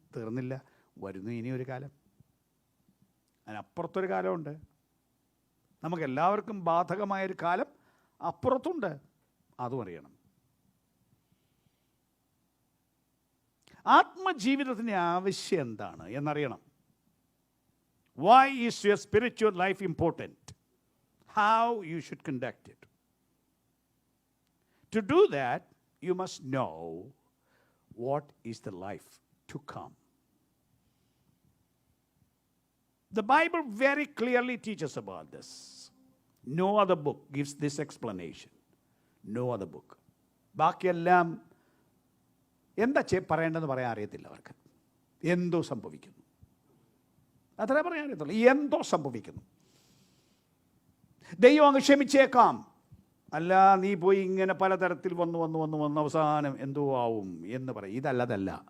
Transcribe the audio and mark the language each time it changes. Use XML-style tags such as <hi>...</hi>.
<ml>തീർന്നില്ല, വരുന്നു ഇനിയൊരു കാലം. അതിനപ്പുറത്തൊരു കാലമുണ്ട്. നമുക്കെല്ലാവർക്കും ബാധകമായൊരു കാലം അപ്പുറത്തുണ്ട്. അതും അറിയണം. ആത്മജീവിതത്തിൻ്റെ ആവശ്യം എന്താണ് എന്നറിയണം.</ml> <en>Why is your spiritual life important? How you should conduct it. To do that, you must know what is the life to come. The Bible very clearly teaches about this. No other book gives this explanation. No other book.</en> <ml>ബാക്കിയെല്ലാം എന്താ പറയേണ്ടതെന്ന് പറയാൻ അറിയത്തില്ല അവർക്ക്. എന്തോ സംഭവിക്കുന്നു, അത്രേ പറയാൻ അറിയത്തുള്ളൂ. എന്തോ സംഭവിക്കുന്നു. ദൈവം അങ്ങ് ക്ഷമിച്ചേക്കാം. അല്ല, നീ പോയി ഇങ്ങനെ പലതരത്തിൽ വന്ന് അവസാനം എന്തോ ആവും എന്ന് പറയും. ഇതല്ല.</ml>